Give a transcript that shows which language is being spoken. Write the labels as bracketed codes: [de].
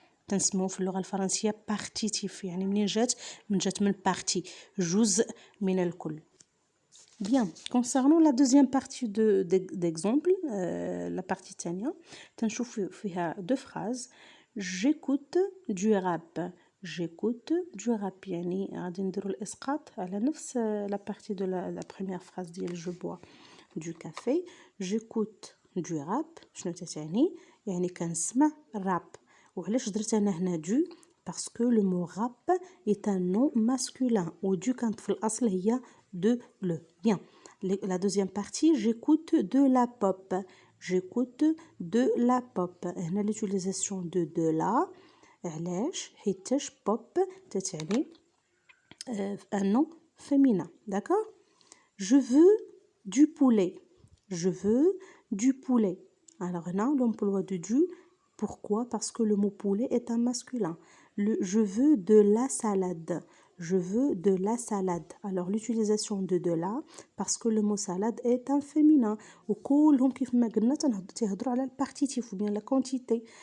[ar] تنسموه في اللغة الفرنسية partitif يعني منين جات من partie جزء من الكل. [fr] Bien, concernant la deuxième partie d'exemple, la partie الثانية [ar] تنشوف فيها [fr] deux phrases. J'écoute du rap. J'écoute du rap [ar] يعني غادي نديرو الإسقاط على نفس [fr] la partie de la première phrase ديال je bois du café. J'écoute du rap. [ar] شنو تتعني؟ يعني كنسمع rap. وعلاش درت أنا هنا [fr] du parce que le mot rap est un nom masculin و du كانت في الأصل هي de le. Bien. La deuxième partie, j'écoute de la pop. J'écoute de la pop. هنا l'utilisation de la. [ar] علاش؟ حيتاش [fr] pop تتعني un nom féminin. D'accord. Je veux du poulet. Je veux du poulet. Alors هنا l'emploi de du. Pourquoi? Parce que le mot poulet est un masculin. Je veux de la salade. Je veux de la salade. Alors l'utilisation de la parce que le mot salade est un féminin. [ar] وكلهم كيف ما قلنا تهضروا على البارتيتيف [fr] ou bien la quantité.